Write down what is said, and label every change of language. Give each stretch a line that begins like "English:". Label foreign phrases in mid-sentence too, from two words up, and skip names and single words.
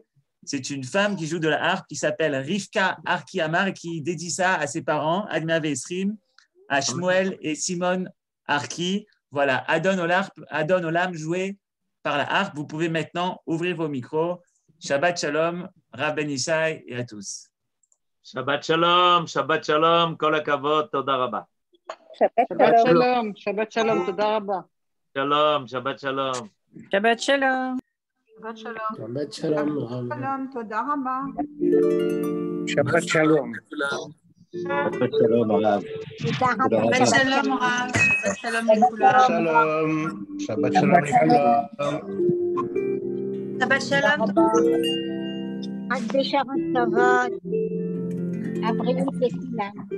French: C'est une femme qui joue de la harpe qui s'appelle Rivka Arki Amar et qui dédie ça à ses parents, Adma Vesrim, à Shmuel et Simon Arki. Voilà, Adon Olam joué par la harpe. Vous pouvez maintenant ouvrir vos micros.
Hebrew: שבת שלום, Rav Ben Ishai
French: et à tous.
Hebrew: שבת שלום, כל הכבוד, תודה רבה. שבת שלום, שבת שלום, תודה רבה. שלום, שבת שלום. שבת שלום. שבת שלום. שבת שלום. שלום, תודה רבה. שבת שלום. שבת שלום, רב. שבת שלום, רב. שבת שלום, לכולם. שלום. שבת שלום. שבת שלום. רק בשעות טובות, הבריאות לכולם.